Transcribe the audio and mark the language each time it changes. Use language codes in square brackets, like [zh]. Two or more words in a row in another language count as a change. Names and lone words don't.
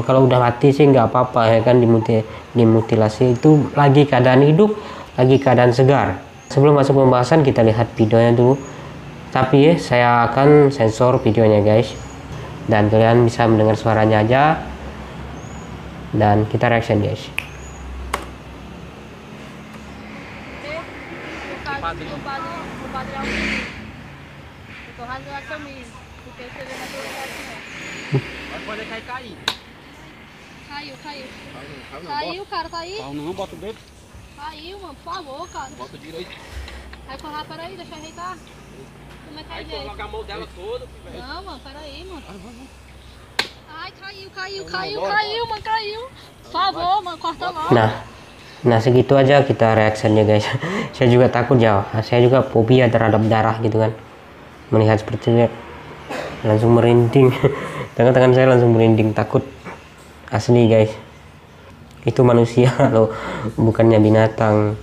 [id] Kalau udah mati sih nggak apa-apa ya kan, dimutilasi itu lagi keadaan hidup, lagi keadaan segar. Sebelum masuk pembahasan kita lihat videonya dulu, tapi saya akan sensor videonya guys, dan kalian bisa mendengar suaranya aja dan kita reaction guys. [pt] Caiu, cara, tá aí? Não, bota o dedo. Caiu, mano, por favor, cara. Bota direito. Aí, corra, peraí, deixa eu ajeitar. Como é que Aí é jeito? coloca a mão dela toda, velho. Não, mano, peraí, mano. Ai, caiu, mano, caiu. Por favor, mano, corta logo. [id] Nah segitu aja kita reactionnya guys. Saya juga takut ya, saya juga fobia terhadap darah gitu kan. Melihat seperti itu langsung merinding. Tangan-tangan saya langsung merinding, takut asli guys. Itu manusia loh, bukannya binatang.